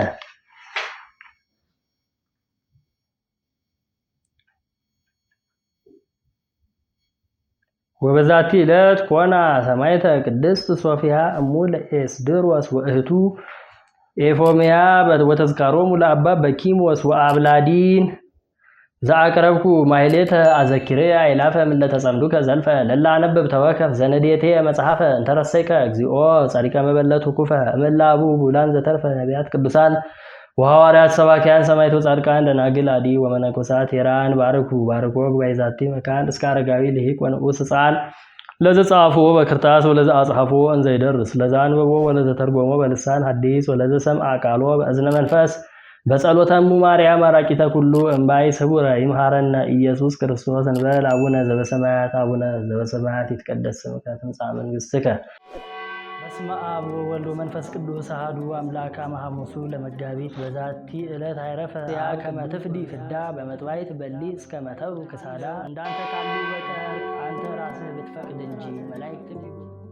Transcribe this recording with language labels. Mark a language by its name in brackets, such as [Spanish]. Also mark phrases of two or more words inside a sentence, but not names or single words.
[Geez] ወበዛቲ ዕለት ኮና ሰማዕተ ቅድስት ሶፊያ እሙ ለኤስድሮስ ወእህቱ ኤፎሚያ ወተዝካሮሙ ለአባ በኪሞስ ወአብላዲን። ዘአቅረብኩ ማሕሌተ አዘኪሬ አይላፈ ምለተጸምዱ ከዘልፈ ለላ አነብብ ተወከፍ ዘነዴቴ መጽሐፈ እንተረሰይከ እግዚኦ ጸሪቀ መበለቱ ኩፈ እምላቡ ቡላን ዘተርፈ ነቢያት ቅዱሳን ወሐዋርያት ሰባኪያን ሰማዕታት ጻድቃን ደናግል አዲ ወመነኮሳት ሄራን ባርኩ ጉባኤ ዛቲ መካን እስከ አረጋዊ ልሂቅ ወንዑስ ሕፃን ለዘጻፎ በክርታስ ወለዘአጽሐፎ እንዘ ይደርስ ለዘአንበቦ ወለዘተርጎሞ በልሳን ሐዲስ ወለዘሰምዐ ቃሎ በእዝነ መንፈስ በጸሎተሙ ማርያም አራቂተ ኩሉ እምባይ ስቡረ ይምሃረነ ኢየሱስ ክርስቶስ እንበል። አቡነ ዘበሰማያት ይትቀደስ ስምከ ትምጻእ መንግሥትከ። በስመ አብ ወወልድ ወመንፈስ ቅዱስ አሐዱ አምላክ አመ ሐሙሱ ለመጋቢት በዛቲ ዕለት አይረፈ ያ ከመ ትፍዲ ፍዳ በመጥዋዕት በሊ እስከ መተሩ ክሳዳ። [Amharic] እንዳንተ ካሉ በቀር አንተ ራስህ ብትፈቅድ እንጂ መላእክት